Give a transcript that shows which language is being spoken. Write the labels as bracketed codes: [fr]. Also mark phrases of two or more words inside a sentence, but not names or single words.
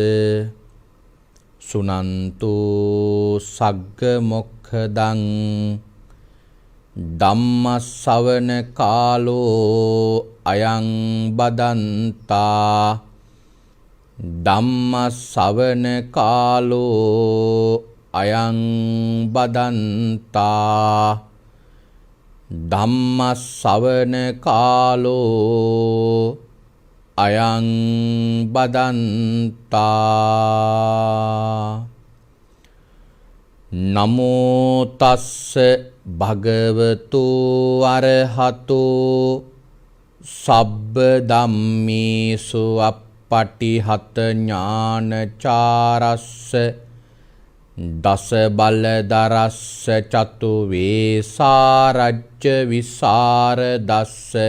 [pi] සුනන්තු සග්ග මොක්ඛදං ධම්මස්සවන කාලෝ අයං බදන්තා ධම්මස්සවන කාලෝ අයං බදන්තා ධම්මස්සවන කාලෝ අයං බදන්තා නමෝ තස්ස භගවතු අරහතෝ සබ්බ ධම්මේසු පටිහත ඥානචාරස්ස දස බලදරස්ස චතු වේසාරජ්‍ය විසරදස්ස